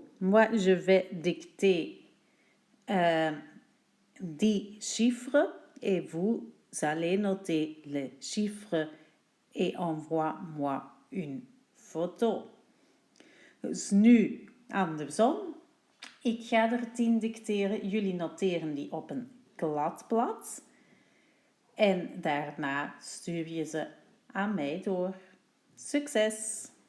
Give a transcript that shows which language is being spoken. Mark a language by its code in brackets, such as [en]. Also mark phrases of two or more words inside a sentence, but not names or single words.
[fr] Moi, je vais dicter 10 chiffres et vous allez noter les chiffres et envoie-moi une foto. [nl] Dus nu andersom. Ik ga er 10 dicteren. Jullie noteren die op een kladblad. En daarna stuur je ze aan mij door. Succes!